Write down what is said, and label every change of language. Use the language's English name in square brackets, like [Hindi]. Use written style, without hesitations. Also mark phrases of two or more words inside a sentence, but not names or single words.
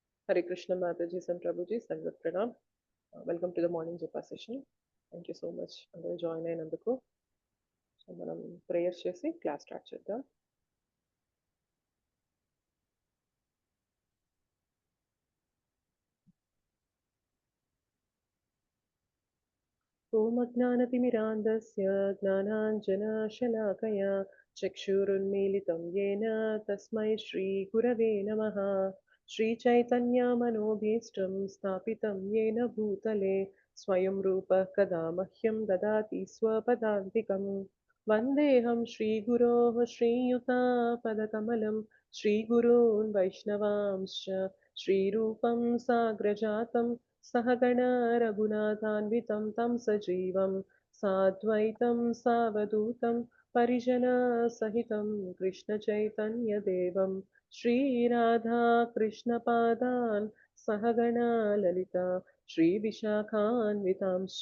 [English] Hare Krishna Mataji and Prabhuji, Sangat Pranam. Welcome to the morning Japa session. Thank you so much. I'm going to join in on the call. So, [Telugu] మనం ప్రేయర్ చేసి [English] class start [Telugu] చేద్దాం. [Sanskrit] ఓం అజ్ఞానతిమిరాంధస్య జ్ఞానాంజనశలాకయా చక్షురున్మీలితం येन తస్మై శ్రీగురవే నమః. श्रीचैतन्यमनोभीष्टं स्थापितं येन भूतले स्वयं रूपः कदा मह्यं ददाति स्वपदान्तिकं. वन्देऽहं श्रीगुरोः श्रीयुतापदकमलं श्रीगुरून् वैष्णवांश्च श्रीरूपं साग्रजातं सहगण रघुनाथान्वितं तं सजीवं साद्वैतं सावधूतं परिजनसहितं कृष्णचैतन्यदेवं श्रीराधा कृष्णपादान् सहगणा ललिता श्रीविशाखान्वितांश्च.